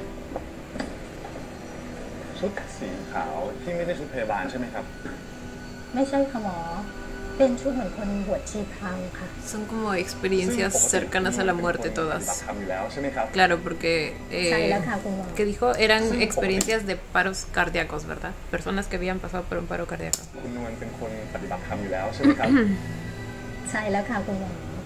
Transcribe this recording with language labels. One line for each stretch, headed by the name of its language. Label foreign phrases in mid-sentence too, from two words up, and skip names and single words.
Thai: ชุดสีขาวที่ไม่ได้ชุดพยาบาลใช่ไหมครับ ไม่ใช่ค่ะหมอเป็นชุดเหมือนคนบวชชีพรามค่ะ
Spanish: Son como experiencias cercanas a la muerte todas. Claro, porque que dijo eran experiencias de paros cardíacos, ¿verdad? Personas que habían pasado por un paro cardíaco.
Thai: คุณนวลเป็นคนปฏิบัติธรรมอยู่แล้วใช่ไหมครับ ใช่แล้วค่ะคุณหมอ